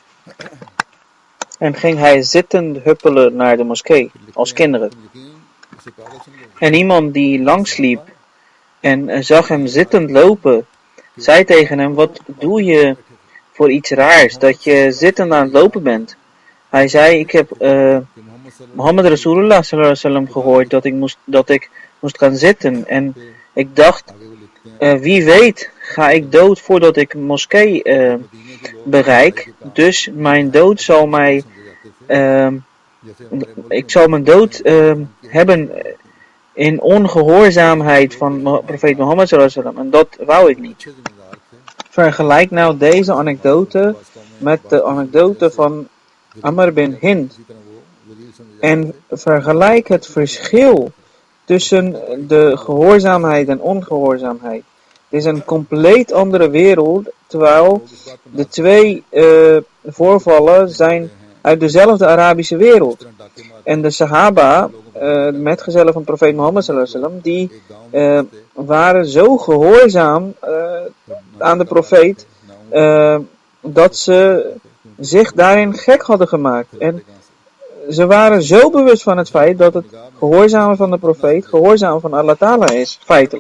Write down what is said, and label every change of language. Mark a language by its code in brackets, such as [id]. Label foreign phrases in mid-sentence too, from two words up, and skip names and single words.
[nl] En ging hij zittend huppelen naar de moskee als kinderen. En iemand die langsliep en zag hem zittend lopen, zei tegen hem: wat doe je voor iets raars dat je zittend aan het lopen bent? Hij zei: ik heb Mohammed Rasulullah [ar] صلى الله عليه وسلم [nl] gehoord dat ik moest gaan zitten. En ik dacht, wie weet ga ik dood voordat ik een moskee bereik. Dus mijn dood zal mij... ik zal mijn dood hebben in ongehoorzaamheid van profeet Mohammed [ar] صلى الله عليه وسلم. [nl] En dat wou ik niet. Vergelijk nou deze anekdote met de anekdote van Amr bin Hind. En vergelijk het verschil tussen de gehoorzaamheid en ongehoorzaamheid. Het is een compleet andere wereld, terwijl de twee voorvallen zijn uit dezelfde Arabische wereld. En de Sahaba, de metgezellen van profeet Mohammed [ar] صلى الله عليه وسلم, [nl] die waren zo gehoorzaam aan de profeet, dat ze zich daarin gek hadden gemaakt. En ze waren zo bewust van het feit dat het gehoorzamen van de profeet, gehoorzamen van Allah Ta'ala is, feitelijk.